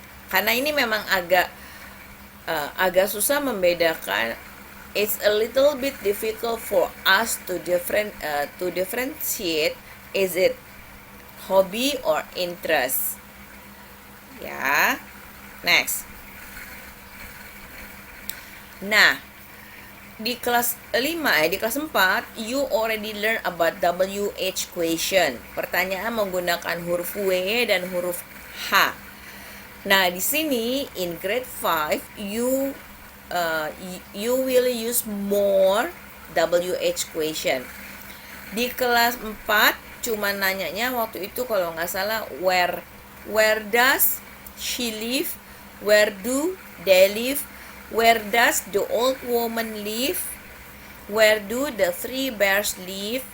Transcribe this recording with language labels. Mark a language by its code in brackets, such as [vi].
[id] Karena ini memang agak susah membedakan. [en] It's a little bit difficult for us to differentiate is it hobby or interest. [id] Ya. Next. Nah, di kelas 5 di kelas 4 [en] you already learn about WH question. [id] Pertanyaan menggunakan huruf W dan huruf H. Nah, di sini [en] in grade 5 you will use more WH question. [id] Di kelas 4 cuma nanyanya waktu itu kalau nggak salah [en] where does she live, where do they live, where does the old woman live, where do the three bears live.